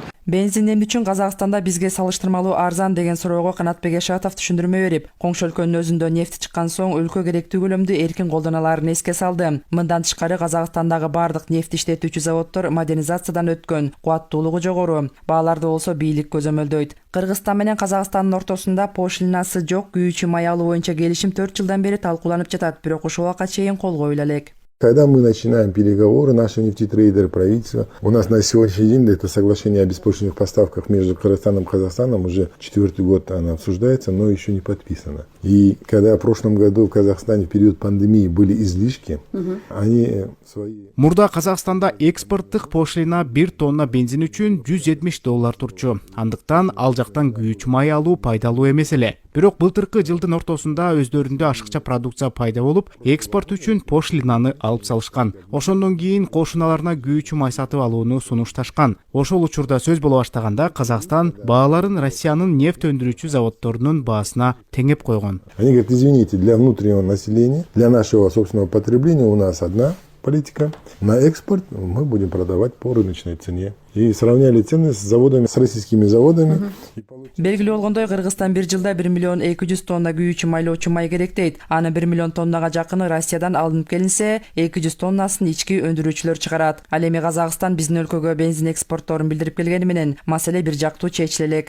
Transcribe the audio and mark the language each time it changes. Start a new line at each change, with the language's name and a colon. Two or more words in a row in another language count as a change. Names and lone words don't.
Kyrgyz: Бензин эмне үчүн Казакстанда бизге салыштырмалуу арзан деген суроого Канатбек Эшатов түшүндүрмө берип, коңшу өлкөнүн өзүндө нефть чыккан соң өлкө керектүү көлөмдү эркин колдоно алаарын эске салды. Мындан тышкары Казакстандагы бардык нефть иштетүүчү заводдор модернизациядан өткөн, кубаттуулугу жогору. Бааларды болсо бийлик көзөмөлдөйт. Кыргызстан менен Казакстандын ортосунда пошлинасы жок күйүүчү май алуу боюнча келишим 4 жылдан бери талкууланып жатат, бирок ушул убакка чейин кол коюла элек.
Russian: Когда мы начинаем переговоры, наши нефтетрейдеры, правительство, у нас на сегодняшний день это соглашение о беспошлинных поставках между Кыргызстаном и Казахстаном уже 4-й год оно обсуждается, но еще не подписано. И когда в прошлом году в Казахстане в период пандемии были излишки, они свои...
Kyrgyz: Мурда Казакстанда экспорттук пошлина 1 тонна бензин үчүн $170 турчу. Андыктан ал жактан күйүүчү май алуу пайдалуу эмес эле. Бирок былтыркы жылдын ортосунда өздөрүндө ашыкча продукция пайда болуп, экспорт үчүн пошлинаны алып салышкан. Ошондон кийин кошуналарына күйүүчү май сатып алууну сунушташкан. Ошол учурда сөз боло баштаганда Казакстан бааларын Россиянын нефть өндүрүүчү заводдорунун баасына теңеп койгон.
Russian: Они говорят, извините, для внутреннего населения, для нашего собственного потребления у нас одна политика. На экспорт мы будем продавать по рыночной цене. И сравняли цены с заводами, с российскими заводами.
Kyrgyz: Белгилүү болгондой, Кыргызстан бир жылда 1 миллион 200 тонна күйүүчү майлоочу май керек дейт. Аны 1 миллион тоннага жакыны Россиядан алынып келинсе, 200 тоннасын ички өндүрүүчүлөр чыгарат. Ал эми Казакстан биздин өлкөгө бензин экспортторун билдирип келгени менен маселе бир жактуу чечиле элек.